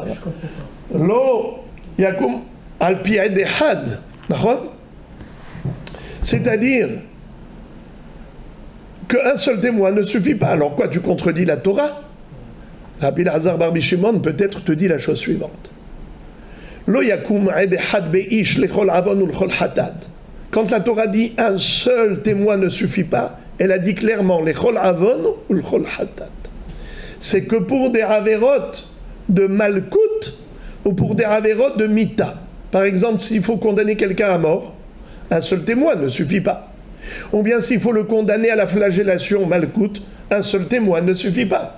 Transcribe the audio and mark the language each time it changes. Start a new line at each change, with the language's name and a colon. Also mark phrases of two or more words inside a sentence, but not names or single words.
Hebrew: לא יקום על פי עד אחד.
French: » C'est-à-dire qu'un seul témoin ne suffit pas. Alors quoi, tu contredis la Torah? Rabbi Elazar Barbi Shimon peut-être te dit la chose suivante.
Hebrew: לא יקום עד אחד באיש לכל עון ולכל חטאת.
French: Quand la Torah dit un seul témoin ne suffit pas, elle a dit clairement
Hebrew: לכל עון ולכל חטאת.
French: C'est que pour des avérotes de malkout ou pour des avérotes de mita. Par exemple, s'il faut condamner quelqu'un à mort, un seul témoin ne suffit pas. Ou bien s'il faut le condamner à la flagellation malkout, un seul témoin ne suffit pas.